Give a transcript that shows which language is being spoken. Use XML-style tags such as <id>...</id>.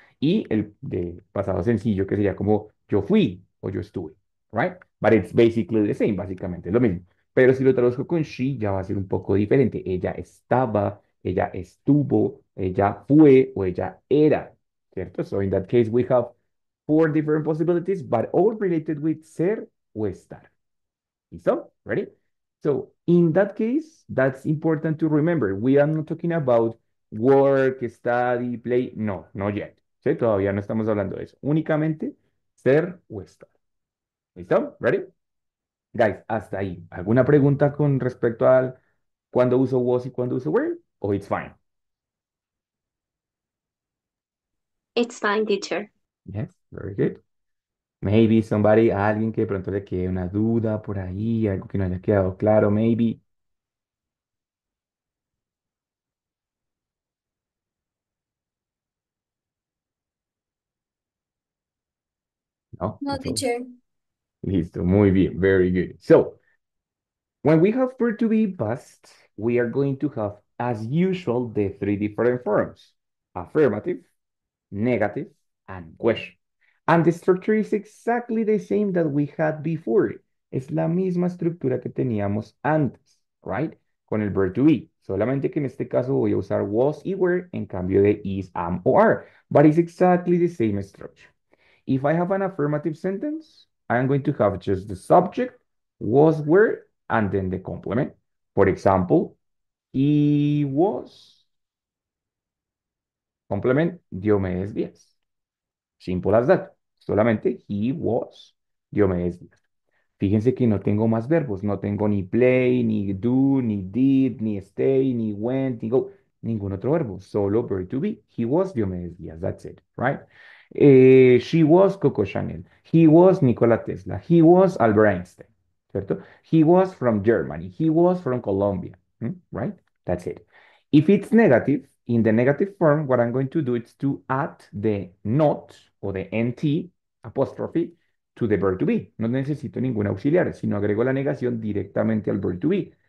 <es>Y el de pasado sencillo, que sería como yo fui o yo estuve,</es> <en>right? But it's basically the same,</en> <es>básicamente, es lo mismo. Pero si lo traduzco con she, ya va a ser un poco diferente. Ella estaba, ella estuvo, ella fue o ella era, ¿cierto?</es> <en>So in that case, we have four different possibilities, but all related with</en> <es>ser o estar. ¿Listo?</es> <en>Ready? So in that case, that's important to remember. We are not talking about work, study, play. No, not yet.</en> <es>¿Sí? Todavía no estamos hablando de eso. Únicamente ser o estar. ¿Listo?</es> <en>Ready? Guys,</en> <es>hasta ahí. ¿Alguna pregunta con respecto al cuándo uso was y cuándo uso were?</es> <en>¿O it's fine? It's fine, teacher. Yes, very good. Maybe somebody,</en> <es>alguien que de pronto le quede una duda por ahí, algo que no haya quedado claro, maybe.</es> <en>No, No, it's all. teacher. Listo, muy bien, very good. So, when we have verb to be past, we are going to have, as usual, the three different forms: affirmative, negative, and question. And the structure is exactly the same that we had before.</en> <es>Es la misma estructura que teníamos antes,</es> <en>right?</en> <es>Con el verb to be. Solamente que en este caso voy a usar was y were en cambio de is, am o are.</es> <en>But it's exactly the same structure. If I have an affirmative sentence, I'm going to have just the subject, was, were, and then the complement. For example, he was, complement, Diomedes Díaz. Simple as that. Solamente he was, Diomedes Díaz.</en> <es>Fíjense que no tengo más verbos. No tengo ni play, ni do, ni did, ni stay, ni went, ni go. Ningún otro verbo.</es> <en>Solo verb to be. He was Diomedes Díaz. That's it, right? She was Coco Chanel. He was Nikola Tesla. He was Albert Einstein.</en> <es>¿Cierto?</es> <en>He was from Germany. He was from Colombia. Right? That's it. If it's negative, in the negative form, what I'm going to do is to add the not or the nt apostrophe to the verb to be.</en> <es>No necesito ningún auxiliar, sino agrego la negación directamente al verb to be.</es>